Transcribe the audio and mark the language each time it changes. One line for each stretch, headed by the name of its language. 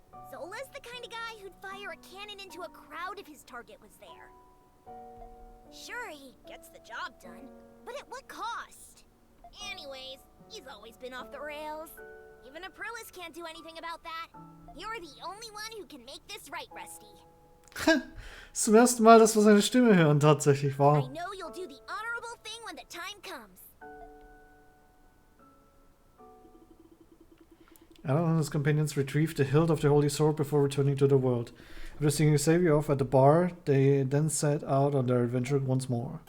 English: Zola's the kind of guy who'd fire a cannon into a crowd if his target was there. Sure, he gets the job done, but at what cost? Anyways, he's always been off the rails. Even Aprilis can't do anything about that. You're the only one who can make this right, Rusty.
German: Zum ersten Mal, dass wir seine Stimme hören, tatsächlich.
English: Wow. I know you'll do the honorable thing when the time comes. Adol and his companions retrieved the hilt of the Holy Sword before returning to the world. After seeing Xavier off at the bar, they then set out on their adventure once more.